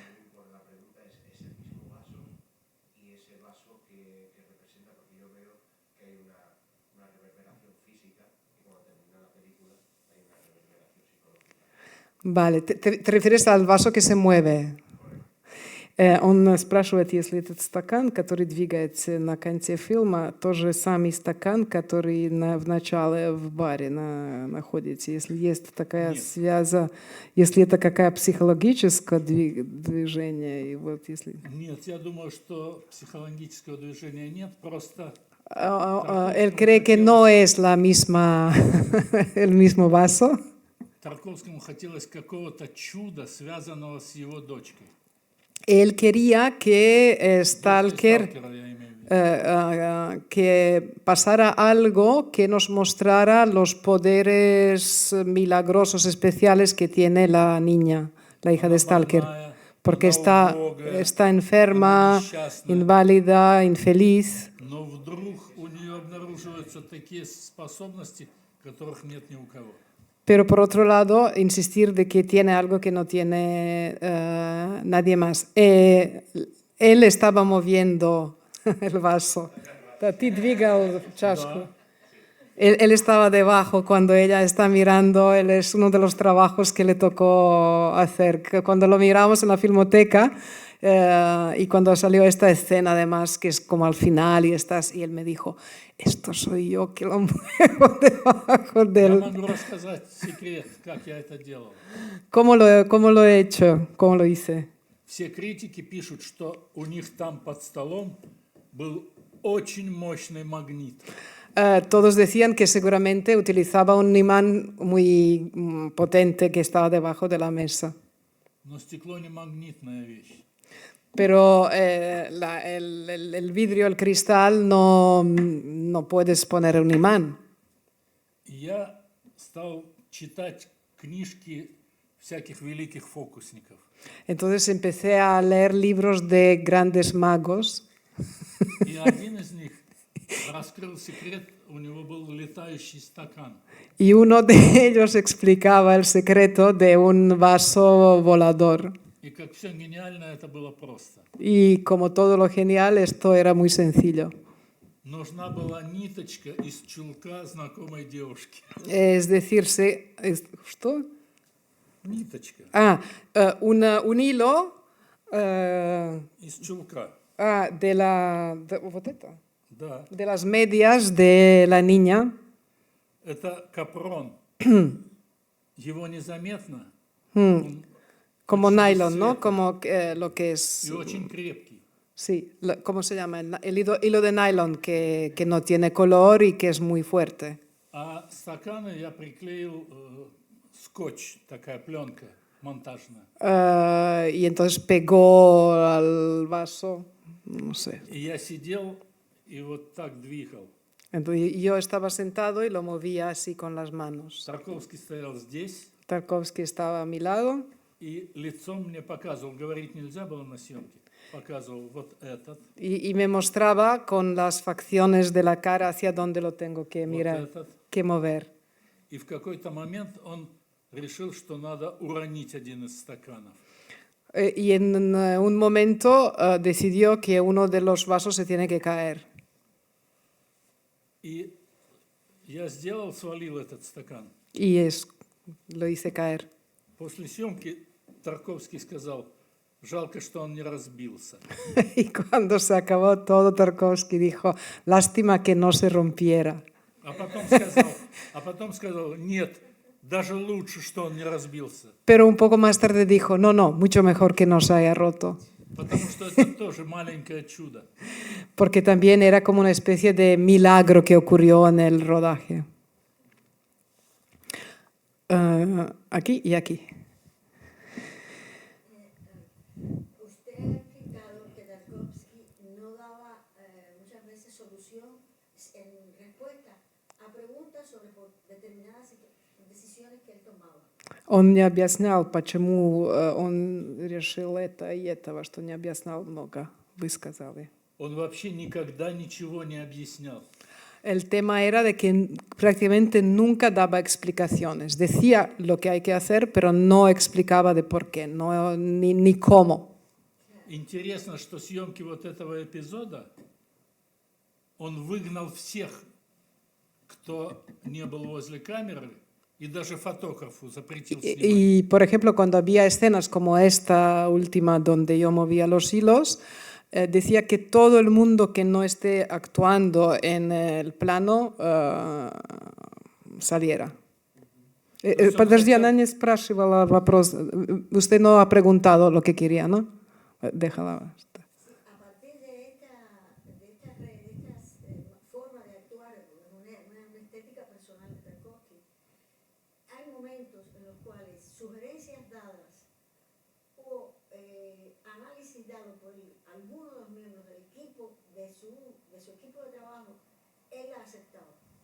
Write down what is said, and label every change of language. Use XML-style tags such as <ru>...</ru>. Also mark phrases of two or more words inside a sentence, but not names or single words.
<es>Vale, te refieres al vaso que se mueve.</es> <ru>Он спрашивает, если этот стакан, который двигается на конце фильма, тот же самый стакан, который в начале в баре находится. Если есть такая связь, если это какая психологическое движение. И вот если... Нет, я думаю, что психологического движения нет, просто...</ru> <es>Él cree que no es la misma, el mismo vaso.</es> <ru>Тарковскому хотелось какого-то чуда, связанного с его дочкой.</ru> <es>Él quería que Stalker,</es> <ru>Сталкера, я имею в виду.</ru> <es>que pasara algo que nos mostrara los poderes milagrosos especiales que tiene la niña, la hija de Stalker, porque está enferma, inválida, infeliz.</es> <ru>Но вдруг у нее обнаруживаются такие способности, которых нет ни у кого.</ru> <es>Pero por otro lado, insistir de que tiene algo que no tiene nadie más. Él estaba moviendo el vaso. Ti dviga el chasco. Él estaba debajo cuando ella está mirando. Él es uno de los trabajos que le tocó hacer. Cuando lo miramos en la filmoteca y cuando salió esta escena, además, que es como al final y él me dijo, esto soy yo que lo muevo debajo del...</es> <ru>Я могу рассказать секрет, как я это делал.</ru> <es>¿Cómo lo he hecho? ¿Cómo lo hice?</es> <ru>Все критики пишут, что у них там под столом был очень мощный магнит.</ru> <es>Todos decían que seguramente utilizaba un imán muy potente que estaba debajo de la mesa.</es> <ru>Но стекло не магнитная вещь.</ru> <es>Pero el vidrio, el cristal, no puedes poner un imán.</es> <ru>Я стал читать книжки всяких великих фокусников.</ru> <es>Entonces empecé a leer libros de grandes magos.</es> <ru>И один из них раскрыл секрет, у него был летающий стакан.</ru> <es>Y uno de ellos explicaba el secreto de un vaso volador.</es> <ru>И как все гениально, это было просто.</ru> <es>Y como todo lo genial, esto era muy sencillo.</es> <ru>Нужна была ниточка из чулка знакомой девушки.</ru> <es>Es decir,</es> <ru>¿что? Ниточка</ru> <es>Un hilo</es> <ru>из чулка. вот это, Да.</ru> <es>de las medias de la niña.</es> <ru>Это капрон. Его незаметно.</ru> <es>Como nylon, ¿no? Como lo que es...</es> <ru>И очень крепкий.</ru> <es>Sí, ¿cómo se llama? El hilo de nylon que no tiene color y que es muy fuerte.</es> <ru>А стаканы я приклеил скотч, такая пленка монтажная.</ru> <es>Y entonces pegó al vaso, no sé.</es> <ru>И я сидел и вот так двигал.</ru> <es>Entonces yo estaba sentado y lo movía así con las manos.</es> <ru>Тарковский стоял здесь,</ru> <es>Tarkovsky estaba a mi lado</es> <ru>И лицом мне показывал, говорить нельзя было на съемке, показывал вот этот,</ru> <es>y me mostraba con las facciones de la cara hacia dónde lo tengo que</es> <ru>вот</ru> <es>mirar,</es> <ru>этот.</ru> <es>que mover.</es> <ru>И в какой-то момент он решил, что надо уронить один из стаканов.</ru> <es>Y en un momento decidió que uno de los vasos se tiene que caer.</es> <ru>И я сделал, свалил этот стакан.</ru> <es>Y lo hice caer.</es> <ru>После съемки Тарковский сказал, жалко, что он не разбился.</ru> <es>Y cuando se acabó todo, Tarkovsky dijo, lástima que no se rompiera.</es> <ru>А потом сказал, нет, даже лучше, что он не разбился.</ru> <es>Pero un poco más tarde dijo, no, no, mucho mejor que no se haya roto.</es> <ru>Потому что это тоже маленькое чудо.</ru> <es>Porque también era como una especie de milagro que ocurrió en el rodaje. Aquí y aquí. Usted ha explicado que Tarkovsky no daba muchas veces solución en respuesta a preguntas sobre determinadas decisiones que él tomaba.</es> <ru>Он не объяснял, почему он решил это и этого, что не объяснял много, вы сказали. Он вообще никогда ничего не объяснял.</ru> <es>El tema era de que prácticamente nunca daba explicaciones. Decía lo que hay que hacer, pero no explicaba de por qué, ni cómo.</es> <ru>Интересно, что съемки вот этого эпизода он выгнал всех, кто не был возле камеры, и даже фотографу запретил снимать.</ru> <es>Y, por ejemplo, cuando había escenas como esta última donde yo movía los hilos, decía que todo el mundo que no esté actuando en el plano saliera.</es> <ru>Подожди, она не спрашивала вопрос.</ru> <es>Usted no ha preguntado lo que quería, ¿no? Déjala. A partir de esta forma de actuar, una estética personal de Tarkovsky, hay momentos en los cuales sugerencias dadas o análisis dado por alguno de los miembros del equipo, de su equipo de trabajo, él ha aceptado.</es>